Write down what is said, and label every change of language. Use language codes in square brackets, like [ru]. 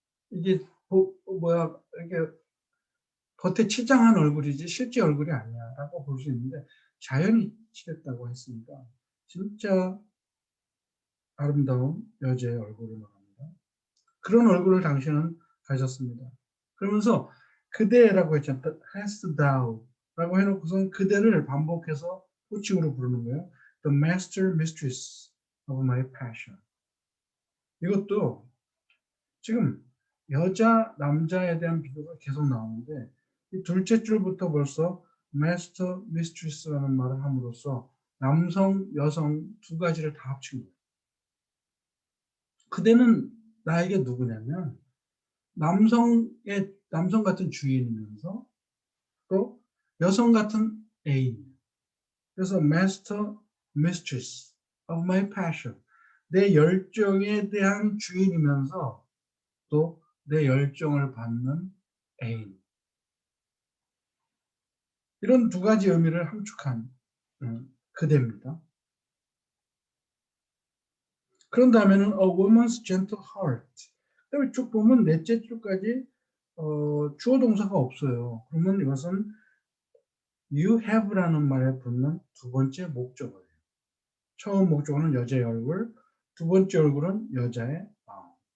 [ko] 이게 이렇게 겉에 치장한 얼굴이지 실제 얼굴이 아니야라고 볼 수 있는데 자연이 칠했다고 했으니까 진짜 아름다운 여자의 얼굴을 말합니다. 그런 얼굴을 당신은 가졌습니다. 그러면서 그대라고 했잖아요. hast thou라고 해놓고선 그대를 반복해서 호칭으로 부르는 거예요. [en] The master mistress of my passion. [ko] 이것도 지금 여자, 남자에 대한 비교가 계속 나오는데 이 둘째 줄부터 벌써 master, mistress라는 말을 함으로써 남성, 여성 두 가지를 다 합친 거예요. 그대는 나에게 누구냐면 남성 같은 주인이면서 또 여성 같은 애인. 그래서 [en] master, mistress of my passion. [ko] 내 열정에 대한 주인이면서 또 내 열정을 받는 애인. 이런 두 가지 의미를 함축한 그대입니다. 그런 다음에는 [en] a woman's gentle heart. [ko] 그다음에 쭉 보면 넷째 줄까지 주어 동사가 없어요. 그러면 이것은 you have라는 말에 붙는 두 번째 목적어예요. 처음 목적어는 여자의 얼굴, 두 번째 얼굴은 여자의 마음.